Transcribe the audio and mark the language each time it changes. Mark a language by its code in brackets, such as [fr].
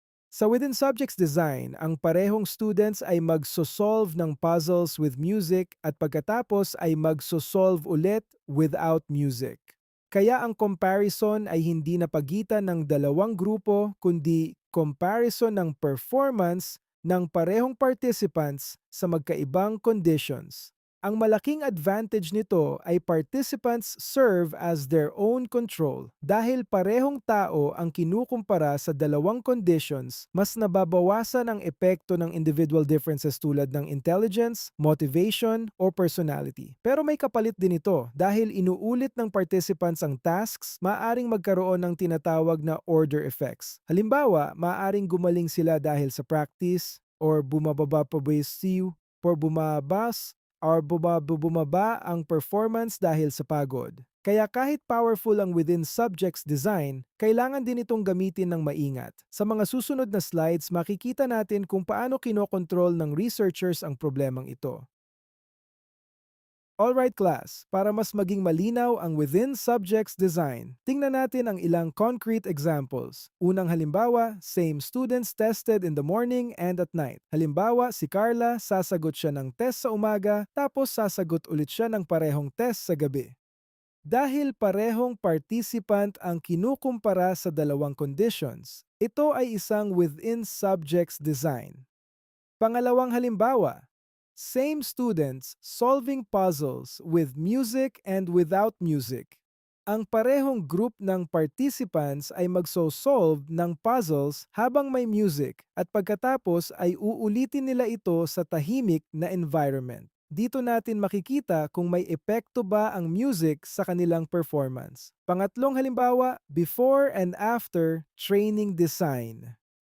[tl] Sa Within Subjects Design, ang parehong students ay magsosolve ng puzzles with music at pagkatapos ay magsosolve ulit without music. Kaya ang comparison ay hindi na pagitan ng dalawang grupo kundi comparison ng performance ng parehong participants sa magkaibang conditions. Ang malaking advantage nito ay [en] participants serve as their own control. [tl] Dahil parehong tao ang kinukumpara sa dalawang conditions, mas nababawasan ang epekto ng individual differences tulad ng intelligence, motivation, o personality. Pero may kapalit din ito dahil inuulit ng participants ang tasks, maaring magkaroon ng tinatawag na order effects. Halimbawa, maaring gumaling sila dahil sa practice, or bumababa pa ba yung siw, or bumaba ang performance dahil sa pagod. Kaya kahit powerful ang within subjects design, kailangan din itong gamitin ng maingat. Sa mga susunod na slides, makikita natin kung paano kinokontrol ng researchers ang problemang ito. Alright class, para mas maging malinaw ang within subjects design, tingnan natin ang ilang concrete examples. Unang halimbawa, [en] same students tested in the morning and at night. [tl] Halimbawa, si Carla, sasagot siya ng test sa umaga, tapos sasagot ulit siya ng parehong test sa gabi. Dahil parehong participant ang kinukumpara sa dalawang conditions, ito ay isang within subjects design. Pangalawang halimbawa, [en] same students solving puzzles with music and without music. [tl] Ang parehong group ng participants ay magso-solve ng puzzles habang may music at pagkatapos ay uulitin nila ito sa tahimik na environment. Dito natin makikita kung may epekto ba ang music sa kanilang performance. Pangatlong halimbawa, [en] before and after training design.